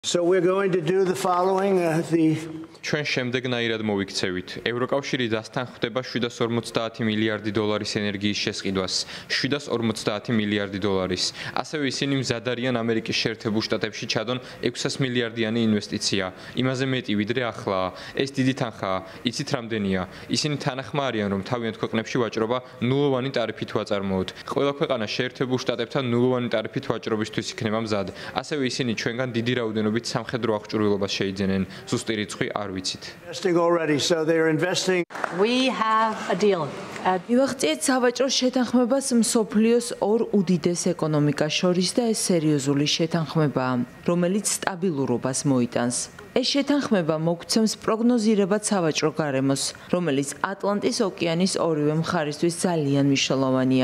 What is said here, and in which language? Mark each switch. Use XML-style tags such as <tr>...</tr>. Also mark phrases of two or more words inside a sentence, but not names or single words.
<en>So we're going to do the following.</en> <ka>ჩვენ შემდეგნაირად მოვიქცევით. ევროკავშირი დასთან ხვდება 750 მილიარდი დოლარის ენერგიის შესყიდვას, 750 მილიარდი დოლარის. ასევე ისინი მზად არიან ამერიკის შეერთებულ შტატებში ჩადონ 600 მილიარდიანი ინვესტიცია. იმაზე მეტი ვიდრე ახლაა. ეს დიდი თანხაა. იცით რამდენია? ისინი თანახმა არიან, რომ თავიანთ ქვეყნებში ვაჭრობა ნულოვანი ტარიფით ვაწარმოოთ. ყველა ქვეყანა შეერთებულ შტატებთან ნულოვანი ტარიფით ვაჭრობისთვის იქნება მზად. ასევე ისინი ჩვენგან დიდი რაოდენობით სამხედრო აღჭურვილობას შეიძენენ. ზუსტი რიცხვი არ</ka> <en>Investing already, so they're investing. We have a deal.</en> <ka>მივახციეთ სავაჭრო შეთანხმებას მსოფლიოს ორ უდიდეს ეკონომიკას შორის და ეს სერიოზული შეთანხმებაა, რომელიც სტაბილურობას მოიტანს. ეს შეთანხმება მოგცემს პროგნოზირებად სავაჭრო გარემოს, რომელიც ატლანტის ოკეანის ორივე მხარისთვის ძალიან მნიშვნელოვანია.</ka>